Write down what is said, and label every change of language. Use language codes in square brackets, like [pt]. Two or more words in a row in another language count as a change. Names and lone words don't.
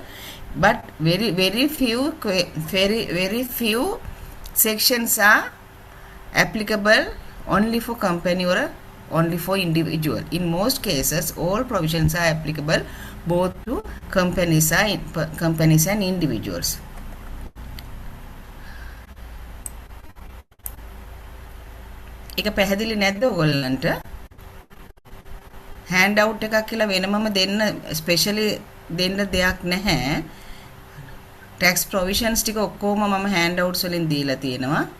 [en] But very few sections are applicable only for company or only for individual. In most cases, all provisions are applicable both to companies and individuals. [si] එක පැහැදිලි නැද්ද ඔයගොල්ලන්ට? [en] hand out [si] එකක් කියලා වෙනමම දෙන්න ස්පෙෂලි දෙන්න දෙයක් නැහැ. [en] tax provisions [si] ටික ඔක්කොම මම [en] hand outs [si] වලින් දීලා තියෙනවා.